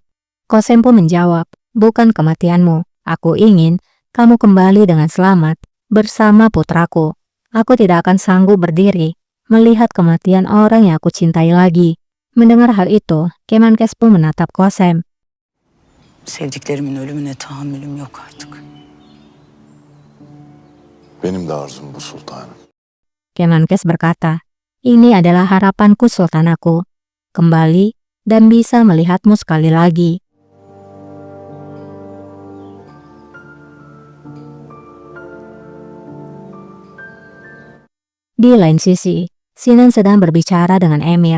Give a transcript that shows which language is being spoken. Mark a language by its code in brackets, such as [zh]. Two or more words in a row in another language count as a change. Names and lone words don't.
[id] Qasem pun menjawab, bukan kematianmu. Aku ingin kamu kembali dengan selamat bersama putraku. Aku tidak akan sanggup berdiri melihat kematian orang yang aku cintai lagi. Mendengar hal itu, Kemenkes pun menatap Qasem. [tr] Sevdiklerimin ölümüne tahammülüm yok artık. Benim de arzum bu sultanım. [id] Kemenkes berkata, ini adalah harapanku sultanaku. Kembali dan bisa melihatmu sekali lagi. Di lain sisi, Sinan sedang berbicara dengan Emir.